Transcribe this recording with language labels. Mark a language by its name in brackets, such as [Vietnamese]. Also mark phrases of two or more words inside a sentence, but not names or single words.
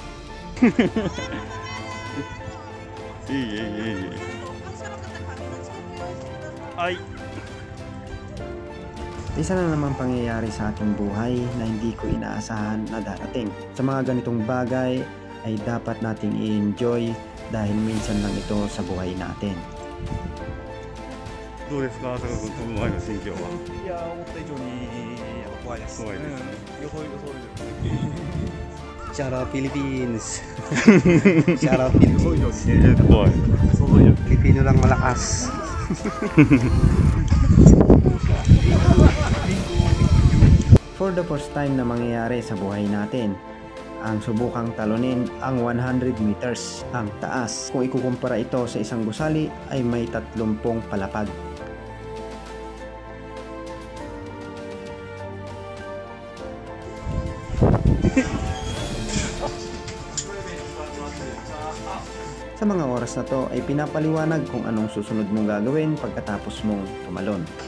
[Filipino] Ay. Isa na namang pangyayari sa ating buhay na hindi ko inaasahan na darating. Sa mga ganitong bagay ay dapat nating i-enjoy dahil minsan lang ito sa buhay natin. [Japanese] どうですか、朝香君、飛ぶ前の心境は。いや、思った以上にやっぱ怖いです。怖いです。予想以上。 [English] Shout out Philippines! Shout out Philippines! [Japanese] 怖い。 [Filipino] Pilipino lang malakas. [English] For the first time [Filipino] na mangyayari sa buhay natin, ang subukang talunin ang 100 meters ang taas. Kung ikukumpara ito sa isang gusali ay may 30 palapag. Sa mga oras na to ay pinapaliwanag kung anong susunod mong gagawin pagkatapos mong tumalon.